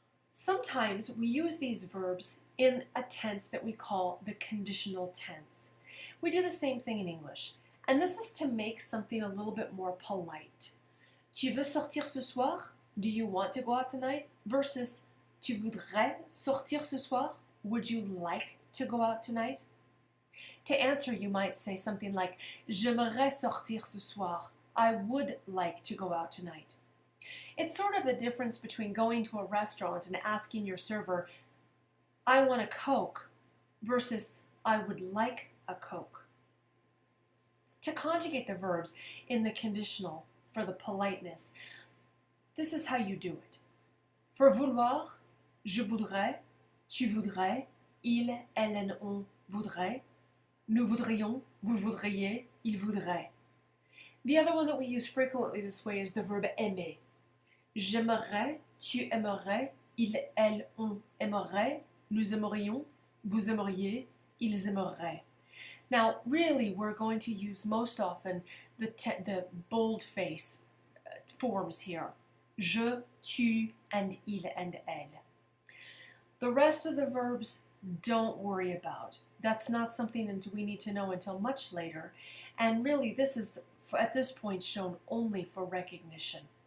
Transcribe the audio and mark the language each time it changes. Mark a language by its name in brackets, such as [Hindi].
[English] Sometimes we use these verbs in a tense that we call the conditional tense. We do the same thing in English, and this is to make something a little bit more polite. [French] Tu veux sortir ce soir? [English] Do you want to go out tonight? [French] Versus tu voudrais sortir ce soir? [English] Would you like to go out tonight? To answer, you might say something like [French] j'aimerais sortir ce soir. [English] I would like to go out tonight. It's sort of the difference between going to a restaurant and asking your server, I want a Coke, versus I would like a Coke. To conjugate the verbs in the conditional for the politeness, this is how you do it. [French] For vouloir, je voudrais, tu voudrais, il, elle, on voudrait, nous voudrions, vous voudriez, il voudrait. [English] The other one that we use frequently this way is the verb aimer. [French] J'aimerais, tu aimerais, il, elle, on aimerait, nous aimerions, vous aimeriez, ils aimeraient. [English] Now, really, we're going to use most often the boldface forms here. Je, tu, and il and elle. The rest of the verbs, don't worry about. That's not something we need to know until much later. And really, this is, at this point, shown only for recognition.